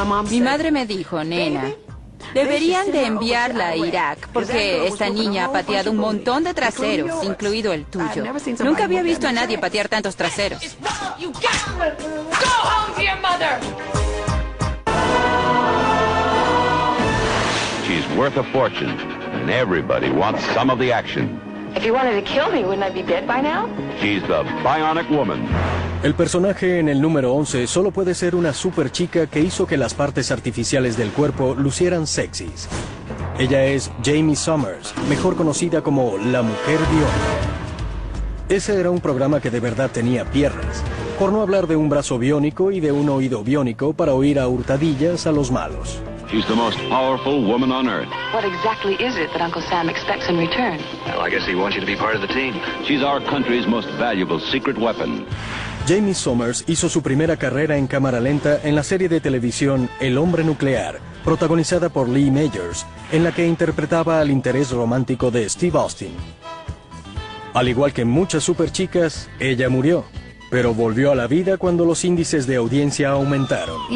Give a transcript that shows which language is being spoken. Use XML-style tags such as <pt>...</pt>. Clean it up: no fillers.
<es>Mi madre me dijo, nena, deberían de enviarla a Irak porque esta niña ha pateado un montón de traseros, incluido el tuyo. Nunca había visto a nadie patear tantos traseros.</es> <en>She's worth a fortune, and everybody wants some of the action. If you wanted to kill me, wouldn't I be dead by now? She's the Bionic Woman.</en> <es>El personaje en el número 11 solo puede ser una super chica que hizo que las partes artificiales del cuerpo lucieran sexys. Ella es Jamie Summers, mejor conocida como la Mujer Bionic. Ese era un programa que de verdad tenía piernas, por no hablar de un brazo biónico y de un oído biónico para oír a hurtadillas a los malos.</es> <en>She's the most powerful woman on earth. What exactly is it that Uncle Sam expects in return? Well, I guess he wants you to be part of the team. She's our country's most valuable secret weapon.</en> <es>Jamie Summers hizo su primera carrera en cámara lenta en la serie de televisión El Hombre Nuclear, protagonizada por Lee Majors, en la que interpretaba al interés romántico de Steve Austin. Al igual que muchas superchicas, ella murió, pero volvió a la vida cuando los índices de audiencia aumentaron.</es>